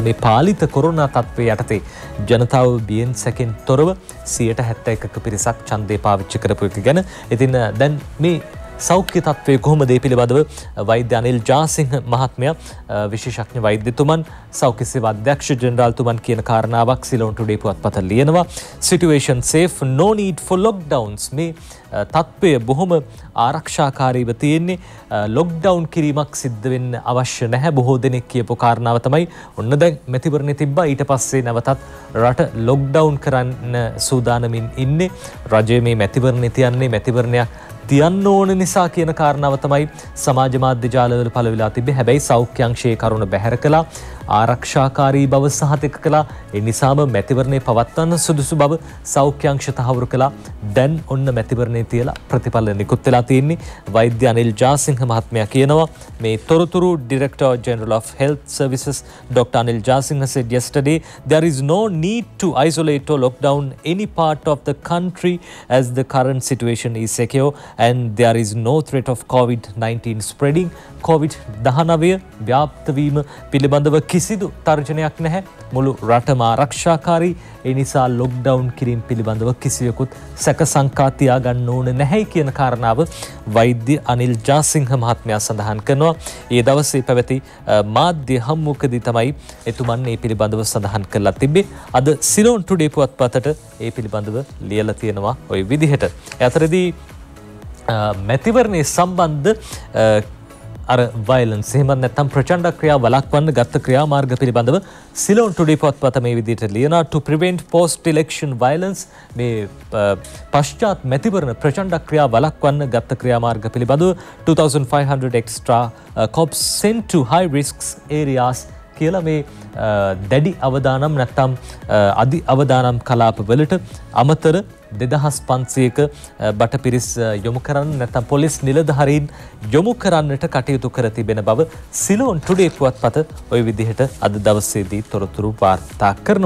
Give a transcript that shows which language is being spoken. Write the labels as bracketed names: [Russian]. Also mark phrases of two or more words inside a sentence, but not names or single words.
[Sinhala] මේ පාලිත කොරෝනා තත්ත්වය යටතේ ජනතාව බියෙන් සැකෙන් තොරව 71ක පිරිසක් ඡන්දය පාවිච්චි කරපු එක ගැන. ඉතින් දැන් මේ සෞඛ්‍ය තත්ත්වය කොහොමද ඒ පිළිබඳව වෛද්‍ය අනිල් ජාසිංහ මහත්මයා විශේෂඥ වෛද්‍යතුමන් සෞඛ්‍ය සේවා අධ්‍යක්ෂ ජෙනරාල්තුමන් කියන කාරණාවක් සිලෝන් ටුඩේ පුවත්පත ලියනවා. [English] Situation safe, no need for lockdowns. [Sinhala] මේ තත්ත්වය බොහොම ආරක්ෂාකාරීව තියෙන්නේ. ලොක්ඩවුන් කිරීමක් සිද්ධ වෙන්න අවශ්‍ය නැහැ. බොහෝ දෙනෙක් කියපු කාරණාව තමයි ඔන්න දැන් මැතිවරණය තිබ්බා ඊට පස්සේ නැවතත් රට ලොක්ඩවුන් කරන්න සූදානමින් ඉන්නේ. රජය මේ මැතිවරණය තියන්නේ මැතිවරණයක් තියන්න ඕන නිසා කියන කාරණාව තමයි සමාජ මාධ්‍ය ජාලවල පළ වෙලා තිබෙන්නේ. හැබැයි සෞඛ්‍ය අංශයේ කරුණ බැහැර කළා. ආරක්ෂාකාරී බව සහතික කළා. ඒ නිසාම මැතිවරණය පවත්වන්න සුදුසු බව සෞඛ්‍ය අංශ තහවුරු කළා. දැන් ඔන්න මැතිවරණය තියලා ප්‍රතිඵල නිකුත් වෙලා තියෙන්නේ. වෛද්‍ය අනිල් ජාසිංහ මහත්මයා කියනවා මේ තොරතුරු [English] Director General of Health Services Dr. Anil Jasinha said yesterday there is no need to isolate or lock down any part of the country as the current situation is secure and there is no threat of COVID-19 spreading. [Sinhala] COVID-19 ව්‍යාප්ත වීම පිළිබඳව කිසිදු තර්ජනයක් නැහැ. මුළු රටම ආරක්ෂාකාරී. ඒ නිසා ලොක්ඩවුන් කිරීම පිළිබඳව කිසිවෙකුත් සැක සංකා තියාගන්න ඕන නැහැ කියන කාරණාව වෛද්‍ය අනිල් ජාසිංහ මහත්මයා සඳහන් කරනවා. ඒ දවසේ පැවති මාධ්‍ය හමුවකදී තමයි එතුමන් මේ පිළිබඳව සඳහන් කරලා තිබේ. අද සිලෝන් ටුඩේ පුවත්පතට ඒ පිළිබඳව ලියලා තියෙනවා ওই විදිහට. ඒ අතරදී මැතිවරණයේ සම්බන්ධ අර වයලන්ස් එහෙම නැත්නම් ප්‍රචණ්ඩ ක්‍රියා වළක්වන්න ගත්ත ක්‍රියාමාර්ග පිළිබඳව සිලෝන් ටුඩේ පුවත්පත මේ විදිහට ලියනවා. [English] to prevent post election violence [Sinhala] මේ පශ්චාත් මැතිවරණ ප්‍රචණ්ඩ ක්‍රියා වළක්වන්න ගත්ත ක්‍රියාමාර්ග පිළිබඳව [English] 2500 extra cops sent to high risks areas [Sinhala] කියලා මේ දැඩි අවදානම් නැත්නම් අධි අවදානම් කලාපවලට අමතර 2500ක බටපිරිස් යොමු කරන්න නැත්නම් පොලිස් නිලධාරීන් යොමු කරන්නට කටයුතු කර තිබෙන බව සිලෝන් ටුඩේ පුවත්පත ওই විදිහට අද දවසේදී තොරතුරු වාර්තා කරනවා.